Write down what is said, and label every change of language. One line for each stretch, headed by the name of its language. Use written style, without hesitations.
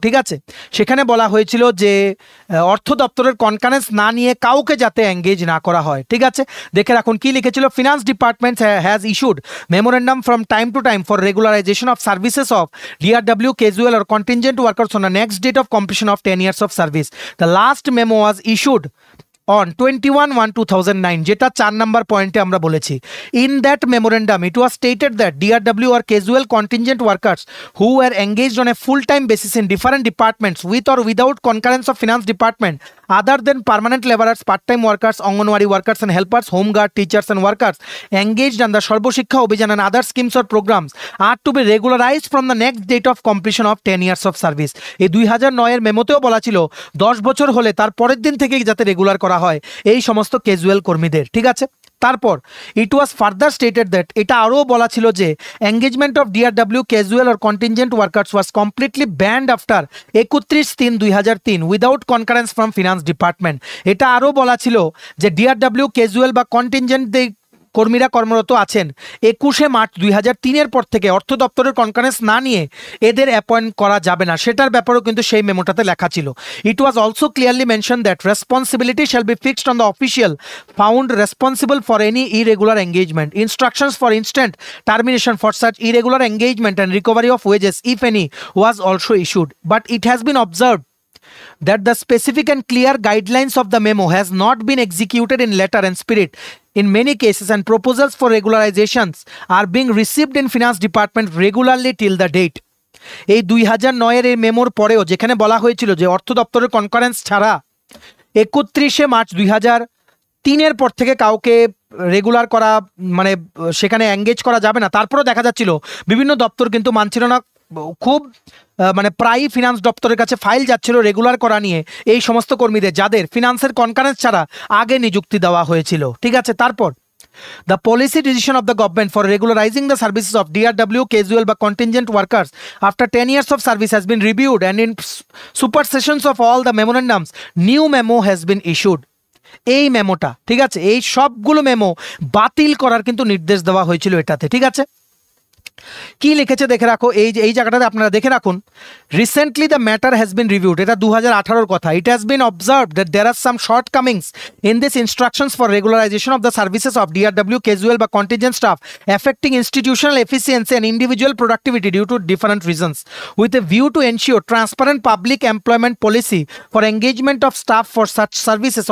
Bangla: ঠিক আছে, সেখানে বলা হয়েছিল যে অর্থ দপ্তরের কনকারেন্স না নিয়ে কাউকে যাতে এঙ্গেজ না করা হয়। ঠিক আছে, দেখে রাখুন কি লিখেছিল,
English: Finance department has issued memorandum from time to time for regularization of services of DRW casual or contingent workers on the next date of completion of 10 years of service. The last memo was issued on 21/1/2009,
Bangla: যেটা 4 নম্বর পয়েন্টে আমরা বলেছি।
English: In that memorandum it was stated that DRW are casual contingent workers who are engaged on a full time basis in different departments with or without concurrence of finance department other than permanent laborers, part-time workers, Anganwadi workers and helpers, home guard, teachers and workers engaged under Sarbo Shiksha Abhijan and other schemes or programs are to be regularized from the next date of completion of 10 years of service.
Bangla: এই 2009-এর মেমোতেও বলা ছিল 10 বছর হলে তার পরের দিন থেকেই যাতে রেগুলার করা হয় এই সমস্ত ক্যাজুয়াল কর্মীদের। ঠিক আছে, তারপর
English: it was further stated that,
Bangla: এটা আরও বলা ছিল যে
English: Engagement of DRW casual or contingent workers was completely banned after 31/3/2003 without concurrence from finance department.
Bangla: এটা আরও বলা ছিল যে ডিআরডব্লিউ ক্যাজুয়াল বা কন্টিনজেন্ট কর্মীরা কর্মরত আছেন 21শে মার্চ 2003-এর পর থেকে অর্থ দপ্তরের কনকারেন্স না নিয়ে এদের অ্যাপয়েন্ট করা যাবে না, সেটার ব্যাপারেও কিন্তু সেই মেমোটাতে লেখা ছিল।
English: It was also clearly mention that responsibility shall be fixed on the official found responsible for any irregular engagement. Instructions for instant termination for such irregular engagement and recovery of wages if any was also issued, but it has been observed that the specific and clear guidelines of the memo has not been executed in letter and spirit in many cases, and proposals for regularizations are being received in finance department regularly till the date.
Bangla: এই 2009-এর এই মেমোর পরেও যেখানে বলা হয়েছিল যে অর্থ দপ্তরের concurrence ছাড়া 31শে মার্চ 2003-এর পর থেকে কাউকে রেগুলার করা মানে সেখানে এঙ্গেজ করা যাবে না, তারপরেও দেখা যাচ্ছিল বিভিন্ন দপ্তর কিন্তু মানছিল না, খুব মানে প্রায়ই ফিনান্স দপ্তরের কাছে ফাইল যাচ্ছিল রেগুলার করা নিয়ে এই সমস্ত কর্মীদের যাদের ফিনান্সের কনকারেন্স ছাড়া আগে নিযুক্তি দেওয়া হয়েছিল। ঠিক আছে, তারপর
English: the policy decision of the government for regularizing the services of DRW casual বা contingent workers after 10 years of service has been reviewed, and in supersessions of all the memorandums new memo has been issued.
Bangla: এই মেমোটা, ঠিক আছে, এই সবগুলো memo বাতিল করার কিন্তু নির্দেশ দেওয়া হয়েছিল এটাতে। ঠিক আছে, কি লিখেছে দেখে রাখো, এই জায়গাটাতে আপনারা দেখে রাখুন।
English: recently the matter has been reviewed,
Bangla: এটা 2018 কথা।
English: It has been observed that there are some shortcomings in this instructions for regularization of the services of DRW casual বা contingent staff affecting institutional efficiency and individual productivity due to different reasons with a view to ensure transparent public employment policy for engagement of staff for such services.